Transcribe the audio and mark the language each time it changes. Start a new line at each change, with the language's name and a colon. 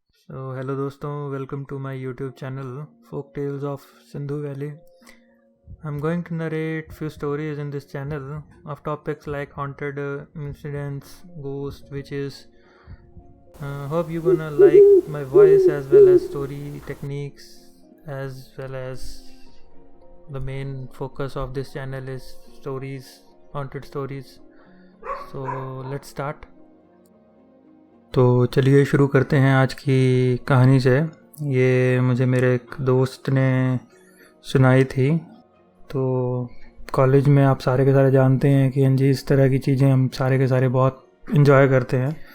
English: Hello दोस्तों, welcome to my YouTube channel folk tales of Sindhu Valley. I'm going to narrate few stories in this channel of topics like haunted incidents, ghosts, witches. Hope you're gonna like my voice as well as story techniques, as well as the main focus of this channel is stories, haunted stories. So let's start.
Hindi: तो चलिए शुरू करते हैं आज की कहानी से। ये मुझे मेरे एक दोस्त ने सुनाई थी। तो कॉलेज में आप सारे के सारे जानते हैं कि हाँ जी, इस तरह की चीज़ें हम सारे के सारे बहुत इन्जॉय करते हैं।